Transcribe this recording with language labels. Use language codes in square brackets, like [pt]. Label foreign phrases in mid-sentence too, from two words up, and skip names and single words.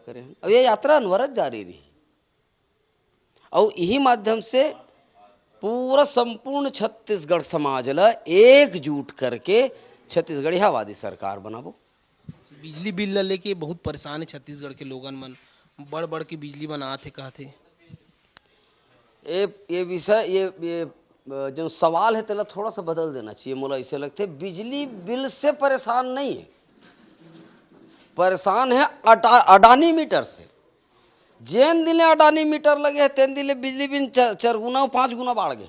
[hne] अब ये यात्रा अनवरत जारी रही। और यही माध्यम से पूरा संपूर्ण छत्तीसगढ़ समाज ला एकजुट करके छत्तीसगढ़ियावादी सरकार बनाबो। बिजली बिल ल लेके बहुत परेशान है छत्तीसगढ़ के लोगन मन, बड़ बड़ के बिजली बनाते कहते। ये विषय ये जो सवाल है तेला थोड़ा सा बदल देना चाहिए। मोला ऐसे लगते है बिजली बिल से परेशान नहीं है, परेशान है अडानी मीटर से। जेन दिन अडानी मीटर लगे है तेन दिन बिजली बिल 4 गुना 5 गुना बढ़ गए।